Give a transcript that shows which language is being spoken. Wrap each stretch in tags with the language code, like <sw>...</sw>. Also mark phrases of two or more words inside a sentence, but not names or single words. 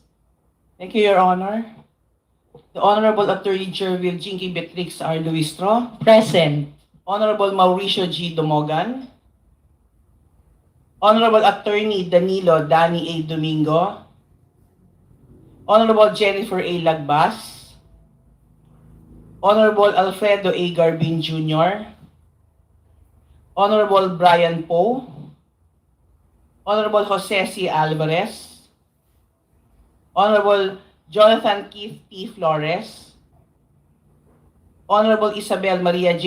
<en>Thank you, Your Honor. The Honorable Attorney General Jinky Beatrix R. Luistro. Present. Honorable Mauricio G. Domogan. Honorable Attorney Danilo Danny A. Domingo. Honorable Jennifer A. Lagbas. Honorable Alfredo A. Garbin Jr. Honorable Brian Poe. Honorable Jose C. Alvarez. Honorable Jonathan Keith P. Flores. Honorable Isabel Maria J.</en>